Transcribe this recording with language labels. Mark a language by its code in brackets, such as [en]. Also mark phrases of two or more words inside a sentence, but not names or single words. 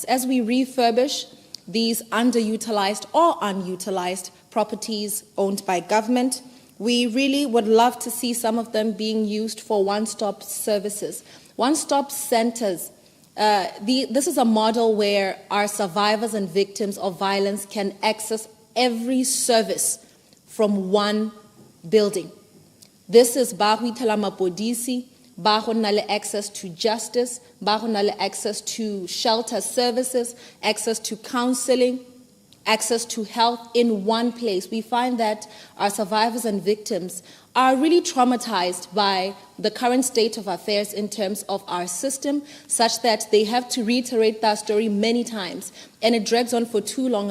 [en] As we refurbish these underutilized or unutilized properties owned by government, we really would love to see some of them being used for one-stop services. One-stop centers, this is a model where our survivors and victims of violence can access every service from one building. This is Bahuitala Mapodisi, [tn] ba go nna le [en] access to justice, [tn] ba go nna le [en] access to shelter services, access to counseling, access to health in one place. We find that our survivors and victims are really traumatized by the current state of affairs in terms of our system, such that they have to reiterate that story many times, and it drags on for too long.